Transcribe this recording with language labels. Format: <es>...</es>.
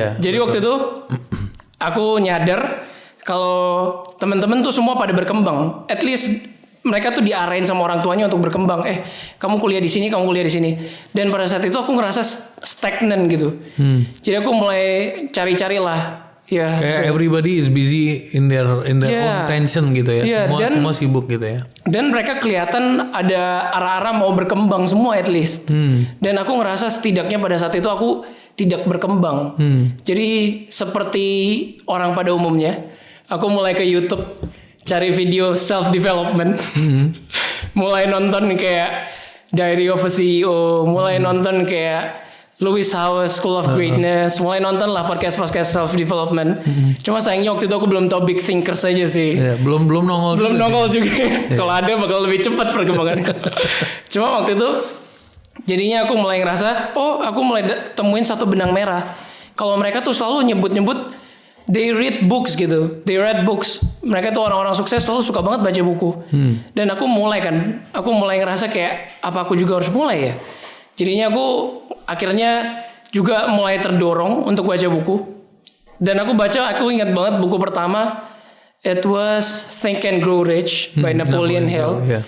<id>Jadi waktu itu aku nyadar kalau teman-teman tuh semua pada berkembang.</id> <en>At least</en> <id>mereka tuh diarahin sama orang tuanya untuk berkembang. Kamu kuliah di sini, kamu kuliah di sini. Dan pada saat itu aku ngerasa stagnan gitu. Jadi aku mulai cari-cari lah Ya, Kayak</id> <en>everybody is busy in their own tension</en> <id>gitu ya. Semua sibuk gitu ya. Dan mereka kelihatan ada arah-arah mau berkembang semua</id> <en>at least.</en> <id>Dan aku ngerasa setidaknya pada saat itu aku tidak berkembang. Jadi seperti orang pada umumnya, aku mulai ke YouTube cari video self development. Mulai nonton kayak Diary of a CEO, mulai nonton kayak Lewis Howes School of Greatness, mulai nonton lah podcast self development. Cuma sayangnya waktu itu aku belum tahu</id> <en>big thinkers</en> <id>aja sih. Belum nongol juga. Kalau ada bakal lebih cepat perkembangannya. Cuma waktu itu jadinya aku mulai ngerasa, aku mulai temuin satu benang merah. Kalau mereka tuh selalu nyebut</id> <en>they read books</en> <id>gitu, they read books. Mereka tuh orang-orang sukses selalu suka banget baca buku. Dan aku mulai ngerasa kayak apa aku juga harus mulai ya. Jadinya aku akhirnya juga mulai terdorong untuk baca buku. Dan aku ingat banget buku pertama,</id> <en>it was</en> <id>Think and Grow Rich by Napoleon Hill.</id>